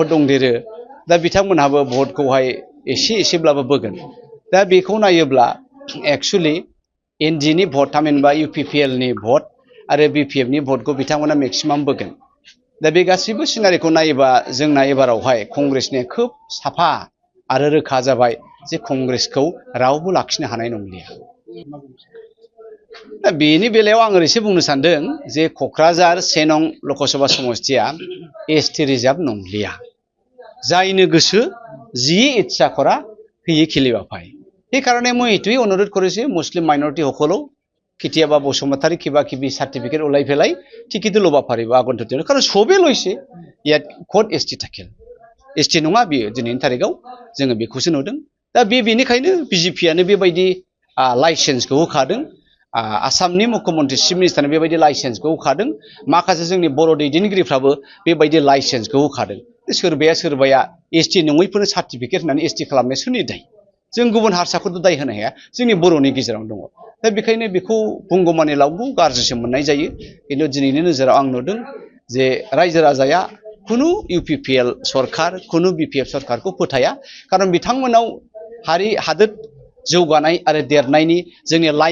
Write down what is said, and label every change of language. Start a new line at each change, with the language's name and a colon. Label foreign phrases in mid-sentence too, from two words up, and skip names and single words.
Bodo: दंदेरो दा बिथांमोनहाबो भटखौहाय एसेब्लाबो बोगोन दा बेखौ नायोब्ला एक्चुअली एनडि नि भट थामहिनबा इउपिपिएल नि भट आरो बिपिएफ नि भटखौ बिथांमोना मेक्सिमाम बोगोन दा बे गासैबो सिनारिखौ नायोबा जोंना एबारावहाय कंग्रेसनि खोब साफा आरो रोखा जाबाय जे कंग्रेसखौ रावबो लाखिनो हानाय नंलिया दा बेनि बेलायाव आं ओरैसो बुंनो सानदों जे क'क्राझार 1 नं लकसभा समस्तिया
English: ST reserve
Bodo: नंलिया जायनो गोसो
Assamese: জী ইচ্ছা কৰা হিয়ে খেলিবা পায় এই কারণে মই এটুই অনুরোধ করেছি মুসলিম মাইনরিটি হকলো কেতিয়াবা বসুমতারি কিবা কিবি সার্টিফিকেট ওলাই ফেলাই টিকিটো লবা পারিব আগন্তুক দিনত কারণ সবে লইছে ইয়াত কোড এসটি
Bodo: थाकेल एसटि नङा बियो दिनैनि तारिखआव जोङो बेखौसो नुदों दा बेनिखायनो बिजेपियानो बेबायदि लाइसेन्सखौ होखादों आसामनि मुख्यमन्त्रि चिफ मिनिस्टारनो बेबायदि लाइसेन्सखौ होखादों माखासे जोंनि बर' दैदेनगिरिफ्राबो बेबायदि लाइसेन्सखौ होखादों सोरबाया एसटि नङैफोरनो सार्टिफिकेट होनानै एसटि खालामनाया सोरनि दाय जों गुबुन हारसाखौथ' दाय होनो हाया जोंनि बर'नि गेजेरावनो दङ दा बेखायनो बेखौ बुंगौमानि लावगौ गाज्रिसो मोननाय जायो खिन्थु दिनैनि नोजोराव आं नुदों जे रायजो राजाया खुनु इउपिपिएल सरकार खुनु बिपिएफ सरकारखौ फोथाया खारन बिथांमोनाव हादोर जौगानाय आरो देरनायनि जोंनि